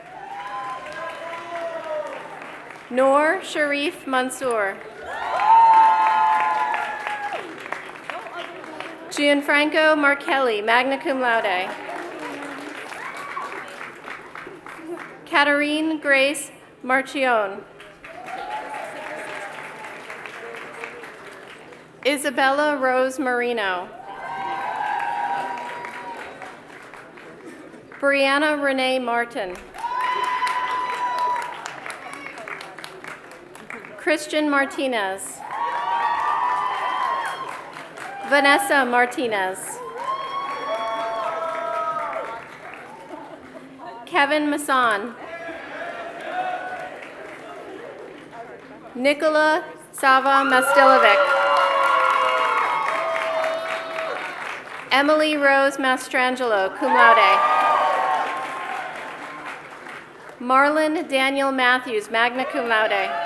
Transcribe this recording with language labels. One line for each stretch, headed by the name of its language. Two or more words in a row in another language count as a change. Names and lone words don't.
English: Noor Sharif Mansour. Gianfranco Markelli,
Latin: magna cum laude.
English: Katarine Grace Marchione. Isabella Rose Marino. Brianna Renee Martin. Christian Martinez. Vanessa Martinez. Kevin Masson. Nicola Sava Mastilovic. Emily Rose Mastrangelo,
Latin: cum laude.
English: Marlon Daniel Matthews,
Latin: magna cum laude.